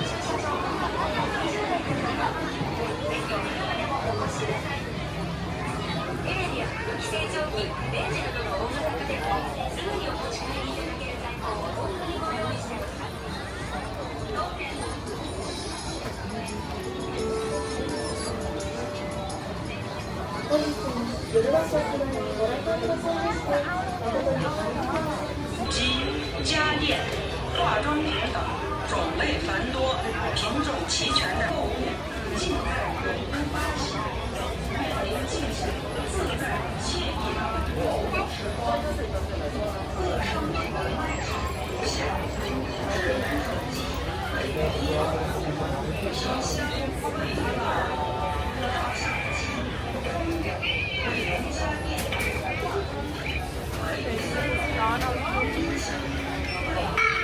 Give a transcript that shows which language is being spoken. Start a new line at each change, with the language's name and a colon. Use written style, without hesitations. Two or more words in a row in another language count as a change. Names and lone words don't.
Japanese: テレビや空気清浄機、レンジなどの大型家電をすぐにお持ち帰りいただける在庫をお得にご用意しております。当店本日もヨドバシ駅前にご来店くださいまして誠にありがとうございます。
Chinese: 机、家电、化妆品等种类繁多、品种齐全的购物，尽在永登八喜，让您尽享自在惬意的购物时光。各商品的卖场如下：智能手机位于1楼，旅行箱位于2楼，照相机、钟表、美容家电、化妆品位于3楼，音响位于。